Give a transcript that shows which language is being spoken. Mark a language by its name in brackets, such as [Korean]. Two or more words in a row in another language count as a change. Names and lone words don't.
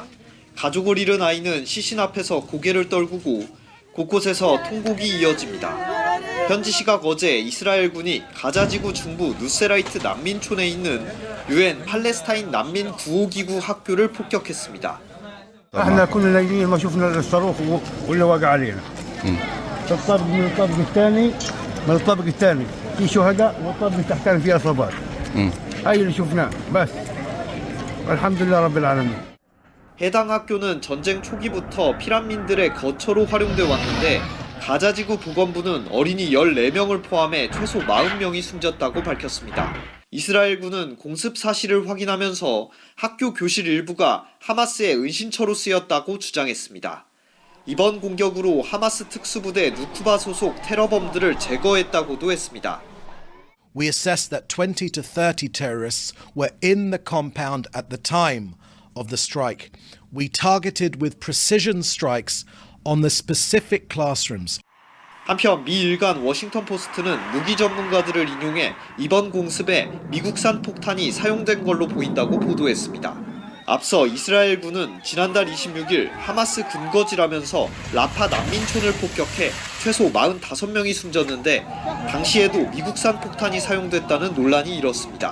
[Korean] 가족을 잃은 아이는 시신 앞에서 고개를 떨구고 곳곳에서 통곡이 이어집니다. 현지 시각 어제 이스라엘군이 가자지구 중부 누세라이트 난민촌에 있는 유엔 팔레스타인 난민 구호기구 학교를 폭격했습니다. [Arabic] احنا كنا نايمين ما شفنا الصاروخ ولا واقع علينا. الطابق من الطابق الثاني من الطابق الثاني في شهداء والطابق تحتنا فيه اصابات. هاي اللي شفناه بس. الحمد لله رب العالمين. [Korean] 해당 학교는 전쟁 초기부터 피난민들의 거처로 활용돼 왔는데 가자지구 보건부는 어린이 14명을 포함해 최소 40명이 숨졌다고 밝혔습니다. 이스라엘군은 공습 사실을 확인하면서 학교 교실 일부가 하마스의 은신처로 쓰였다고 주장했습니다. 이번 공격으로 하마스 특수부대 누쿠바 소속 테러범들을 제거했다고도 했습니다. [English] We assessed that 20 to 30 terrorists were in the compound at the time of the strike. We targeted with precision strikes on the specific classrooms. [Korean] 한편 미 일간 워싱턴 포스트는 무기 전문가들을 인용해 이번 공습에 미국산 폭탄이 사용된 걸로 보인다고 보도했습니다. 앞서 이스라엘군은 지난달 26일 하마스 근거지라면서 라파 난민촌을 폭격해 최소 45명이 숨졌는데 당시에도 미국산 폭탄이 사용됐다는 논란이 일었습니다.